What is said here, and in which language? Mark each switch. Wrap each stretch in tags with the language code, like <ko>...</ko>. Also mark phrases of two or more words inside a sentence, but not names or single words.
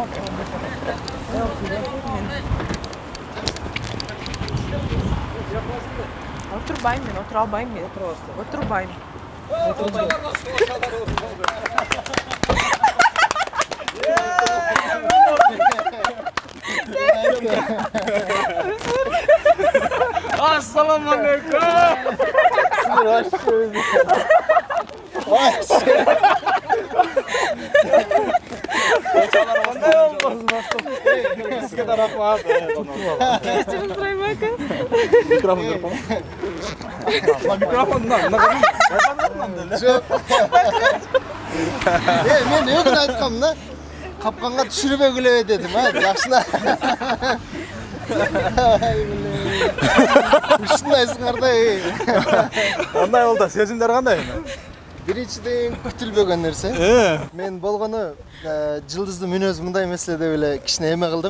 <ky>Отурбайм мен, отура албайм мен. Отурбайм.</ky> <ar>السلام عليكم.</ar> <uz>Sizga da rahmat. Kechirim so'rayman aka. Mikrofon berib qo'y. Mikrofondan</uz> <ky>Мен өгүн айткам да. Kapkanга түшүрбөгүлө дедим ха. Жакшына. Ушундайсыңар да. Кандай болду? Сезимдер кандай? Биринчиден күтүлбөгөн нерсе. Мен болгону Жылдыздын мүнөзү мындай эмес эле деп эле кичине эме кылдым.</ky>